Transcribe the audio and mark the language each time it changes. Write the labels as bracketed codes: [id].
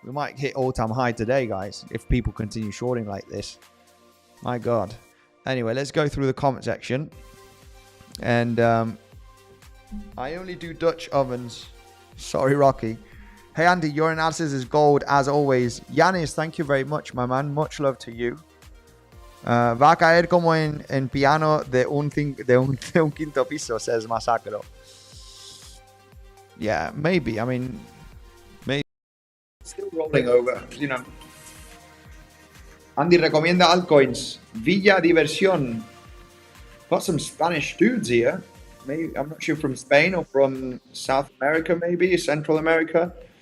[en] We might hit all-time high today, guys, if people continue shorting like this. My God. Anyway, let's go through the comment section. And I only do Dutch ovens. Sorry, Rocky. Hey, Andy, your analysis is gold, as always. Yanis, thank you very much, my man. Much love to you. [es] Va a caer como en piano de un quinto piso, says 𝗖𝗍𝗿𝗍. [en] Yeah, maybe. I mean, maybe. Still rolling over, you know. Andy [es] recomienda altcoins. [en] Villa Diversión. Got some Spanish dudes here. Maybe, I'm not sure, from Spain or from South America, maybe Central America.